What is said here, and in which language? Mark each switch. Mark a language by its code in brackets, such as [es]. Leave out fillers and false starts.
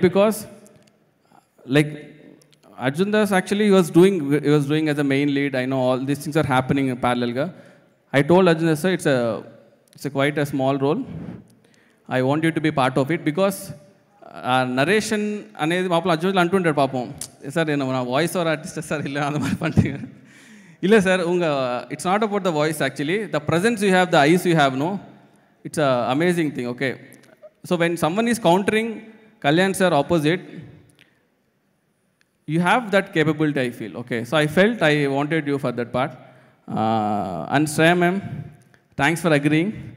[en] Because like Arjun Das actually he was doing as a main lead. I know all these things are happening in parallel ga. I told Arjun Das sir it's a quite a small role. I want you to be part of it because narration [te] అనేది పాపం అర్జున్ అంటుంటాడు పాపం sir నేను నా voice over artist sir [en] ఇలా [ta] அந்த மாதிரி பண்ணிட்டீங்க இல்லை [en] Sir it's not about the voice actually the presence you have the eyes you have no it's an amazing thing, okay. So when someone is countering Kalyan sir opposite, you have that capability, I feel, okay. So I felt I wanted you for that part. And Shreya ma'am, thanks for agreeing.